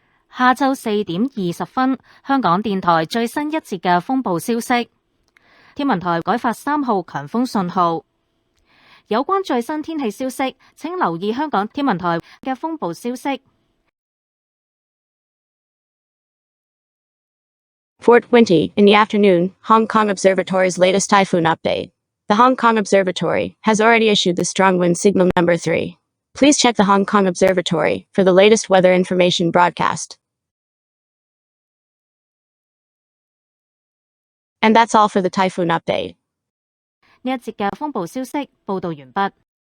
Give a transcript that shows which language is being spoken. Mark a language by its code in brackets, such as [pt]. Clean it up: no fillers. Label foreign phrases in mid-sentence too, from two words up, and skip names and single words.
[yue] 下晝4點20分，香港電台最新一節嘅風暴消息。天文台改發3號強風信號。有關最新天氣消息，請留意香港天文台嘅風暴消息。 [en] Fort Winty, in the afternoon, Hong Kong Observatory's latest typhoon update. The Hong Kong Observatory has already issued the strong wind signal number 3. Please check the Hong Kong Observatory for the latest weather information broadcast. And that's all for the typhoon update. [yue] 呢一節嘅風暴消息報導完畢。